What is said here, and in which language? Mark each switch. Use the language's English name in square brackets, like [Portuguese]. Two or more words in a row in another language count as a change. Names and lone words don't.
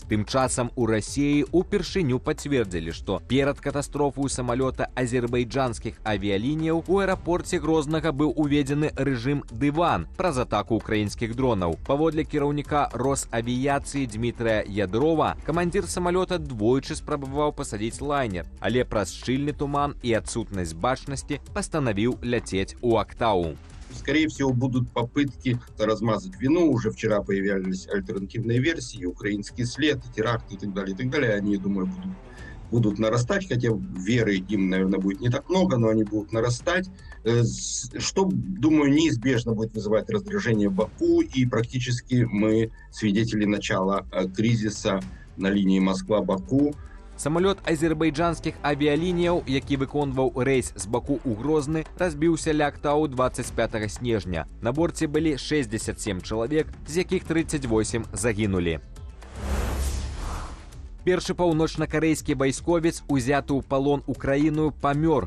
[Belarusian] Тым часам у Расіі упершыню пацвердзілі, што перад катастрофай самалёта азербайджанскіх авіялініяў у аэрапорце Грознага быў уведзены рэжым «Дыван» праз атаку украінскіх дронаў. Паводле кіраўніка Росавіяцыі Дмітрая Ядрова, камандзір самалёта двойчы спрабаваў пасадзіць лайнер, але праз шчыльны туман і адсутнасць бачнасці пастанавіў ляцець у Актау. [Russian] Скорее всего, будут попытки размазать вину. Уже вчера появлялись альтернативные версии, украинский след, теракт и так далее, и так далее. Они, я думаю, будут нарастать, хотя веры им, наверное, будет не так много, но они будут нарастать, что, думаю, неизбежно будет вызывать раздражение в Баку, и практически мы свидетели начала кризиса на линии Москва-Баку. [Belarusian] Самолет азербайджанскіх авіялініяў, які выконваў рэйс з Баку ў Грозны, разбіўся ля Актау 25 снежня. На борце былі 67 чалавек, з якіх 38 загінулі. Першы паўночна-карэйскі вайсковец, узяты ў палон Украіною, памёр.